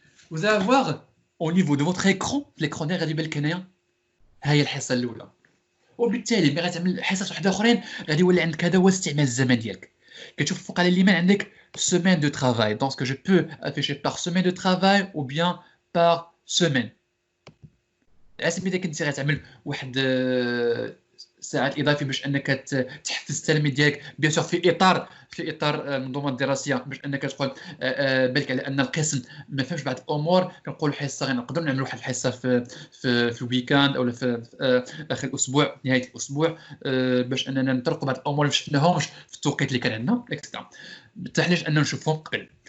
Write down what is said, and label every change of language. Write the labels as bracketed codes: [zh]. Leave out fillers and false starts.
[fr] Vous allez avoir au niveau de votre écran l'écran [ar] اللي غادي يبان لك هنايا ها هي الحصه الاولى، وبالتالي ملي غتعمل حصص وحده اخرين غادي يولي عندك هذا هو استعمال الزمن ديالك. كتشوف فوق على اليمين عندك [fr] semaine de travail, donc je peux afficher par semaine [ar] de travail ou bien par semaine. على سبيل المثال كنتي غتعمل واحد ساعات اضافي باش انك تحفز التلاميذ ديالك بيان سور في اطار المنظومه الدراسيه، باش انك تقول بالك على ان القسم ما فهمش بعض الامور، كنقولوا حصه نقدروا نعملوا واحد الحصه في الويكاند او في اخر الاسبوع نهايه الاسبوع، باش اننا نطرقوا بعض الامور اللي ما شفناهمش في التوقيت اللي كان عندنا اكسترا، بالتحليل اننا نشوفهم قبل.